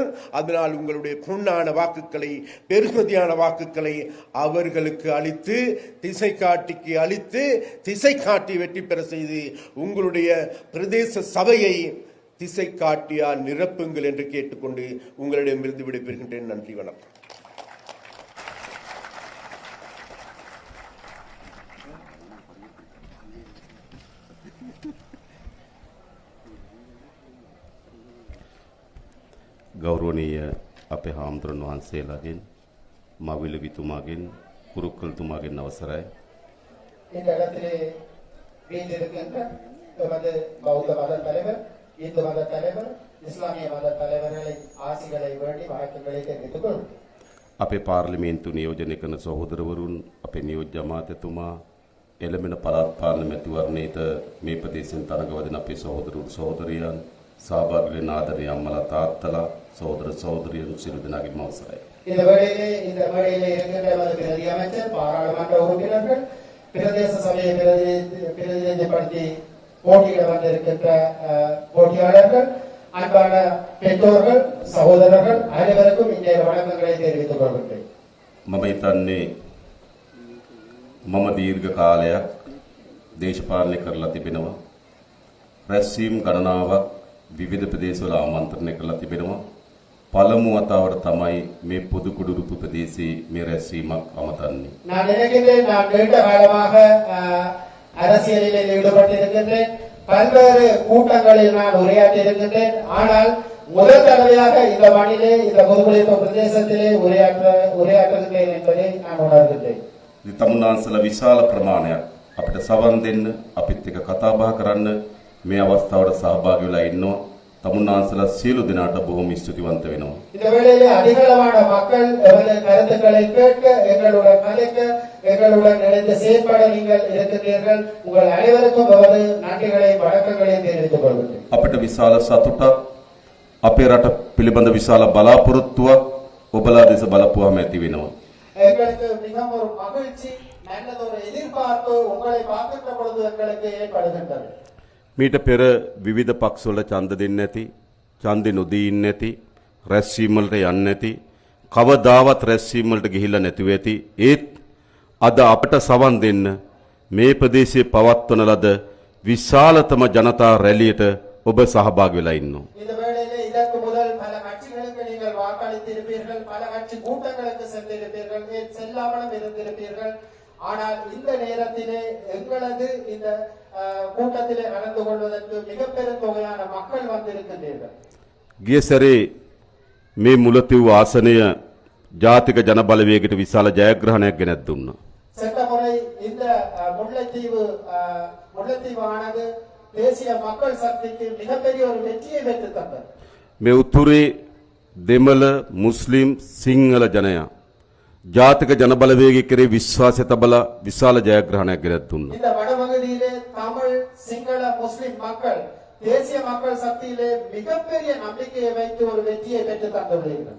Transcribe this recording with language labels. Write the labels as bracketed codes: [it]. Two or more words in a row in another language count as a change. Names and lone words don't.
[ta] அதனால் உங்களுடைய பொன்னான வாக்குகளை, பெருமதியான வாக்குகளை அவர்களுக்கு அளித்து, திசை காட்டிக்கு அளித்து, திசை காட்டி வெற்றி பெற செய்து உங்களுடைய பிரதேச சபையை திசை காட்டியால் நிரப்புங்கள் என்று கேட்டுக்கொண்டு உங்களிடமிருந்து விடைபெறுகின்றேன். நன்றி, வணக்கம். [si] ගෞරවනීය අපේ හාමුදුරන් වහන්සේලාගෙන්, මවිල විතුමාගෙන්, කුරුක්කල්තුමාගෙන් අවසරයි. [ta] இந்த இடத்திலே வீட்டிருக்கின்ற எமது பௌத்த மத தலைவர், இந்து மத தலைவர், இஸ்லாமிய மத தலைவர்களை ஆசிகளை வேண்டி வணக்கங்களை தெரிவித்துக் கொள்வோம். [si] අපේ පාර්ලිමේන්තු නියෝජනය කරන සහෝදරවරුන්, අපේ නියෝජ්‍ය අමාත්‍යතුමා, එළඹෙන පළාත් පාර්ලිමේන්තු මැතිවරණයට මේ ප්‍රදේශයෙන් තරඟ වදින අපේ සහෝදරවරු සහෝදරියන්, සහභාගී වෙන ආදරණීය අම්මලා තාත්තලා, සහෝදර සහෝදරියන් සියලු දෙනාගේම අවසරයි. [ta] இந்த வேளையிலே இருக்கின்ற எமது பிரதி அமைச்சர், பாராளுமன்ற உறுப்பினர்கள், பிரதேச சபையை பிரதிநிதிப்படுத்தி போட்டியிட வந்திருக்கின்ற போட்டியாளர்கள், அன்பான பெற்றோர்கள், சகோதரர்கள் அனைவருக்கும் இன்றைய வணக்கங்களை தெரிவித்துக் கொள்கிறேன். [si] මම හිතන්නේ මම දීර්ඝ කාලයක් දේශපාලනය කරලා තිබෙනවා. රැස්වීම් ගණනාවක් විවිධ ප්‍රදේශවල ආමන්ත්‍රණය කරලා තිබෙනවා. පළමු වතාවට තමයි මේ පොදු කුඩුරුපු ප්‍රදේශයේ මේ රැස්වීමක් අමතන්නේ. [ta] நான் நினைக்கின்றேன், நான் நீண்ட காலமாக அரசியலில் ஈடுபட்டிருக்கின்றேன். பல்வேறு கூட்டங்களில் நான் உரையாற்றி இருக்கின்றேன். ஆனால் முதல் தடவையாக இந்த மண்ணிலே, இந்த பொதுக்குடியிருப்பு பிரதேசத்திலே உரையாற்றுகின்றேன் என்பதை நான் உணர்கின்றேன். [si] තමුන්නාන්සලා විශාල ප්‍රමාණයක් අපිට සවන් දෙන්න, අපිත් එක්ක කතා බහ කරන්න මේ අවස්ථාවට සහභාගී වෙලා ඉන්නවා. තමුන්නාන්සලා සියලු දෙනාට බොහොම ස්තුතිවන්ත වෙනවා. [ta] இந்த வேளையிலே அதிகளவான மக்கள் எமது கருத்துக்களை கேட்க, எங்களுடன் கலைக்க, எங்களுடன் இணைந்து செயற்பட நீங்கள் இருக்கின்றீர்கள். உங்கள் அனைவருக்கும் எமது நன்றிகளை, வணக்கங்களை தெரிவித்துக் கொள்கிறேன். [si] අපිට විශාල සතුටක්, අපේ රට පිළිබඳ විශාල බලාපොරොත්තුවක් ඔබලා දෙස බලපුවාම ඇති වෙනවා. [ta] எங்களுக்கு மிகவும் ஒரு மகிழ்ச்சி, நல்லதொரு எதிர்பார்ப்பு உங்களை பார்க்கின்ற பொழுது எங்களுக்கு ஏற்படுகின்றது. [si] මීට පෙර විවිධ පක්ෂවල ඡන්ද දෙන්නේ නැති, ඡන්දෙ නොදී ඉන්නේ නැති, රැස්වීම් වලට යන්නේ නැති, කවදාවත් රැස්වීම් වලට ගිහිල්ලා නැතුව ඇති. ඒත් අද අපට සවන් දෙන්න මේ ප්‍රදේශයේ පවත්වන ලද විශාලතම ජනතා රැලියට ඔබ සහභාගී වෙලා ඉන්නවා. [ta] இந்த வேளையிலே இதற்கு முதல் பல கட்சிகளுக்கு நீங்கள் வாக்களித்திருப்பீர்கள், பல கட்சி கூட்டங்களுக்கு சென்றிருப்பீர்கள். செல்ல இல்லாமலும் இருந்திருப்பீர்கள். ஆனால் இந்த நேரத்திலே எங்களது இந்த கூட்டத்திலே கலந்து கொள்வதற்கு மிக பெரும் தொகையான மக்கள் வந்திருக்கின்றீர்கள். [si] ගිය සැරේ මේ මුලතිව් ආසනය ජාතික ජන බලවේගයට විශාල ජයග්‍රහණයක් ගෙනත් දුන්නා. [ta] சென்ற முறை இந்த முல்லைத்தீவானது தேசிய மக்கள் சக்திக்கு மிகப்பெரிய ஒரு வெற்றியை பெற்று தந்தது. [si] මේ උතුරේ දෙමළ මුස්ලිම් සිංහල ජනයා ජාතික ජන බලවේගය කෙරේ විශ්වාසය තබලා විශාල ජයග්‍රහණයක් ගෙනත් දුන්නා. [ta] இந்த வடபகுதியிலே தமிழ் சிங்கள முஸ்லிம் மக்கள் தேசிய மக்கள் சக்தியிலே மிகப்பெரிய நம்பிக்கையை வைத்து ஒரு வெற்றியை பெற்று தந்துள்ளீர்கள்.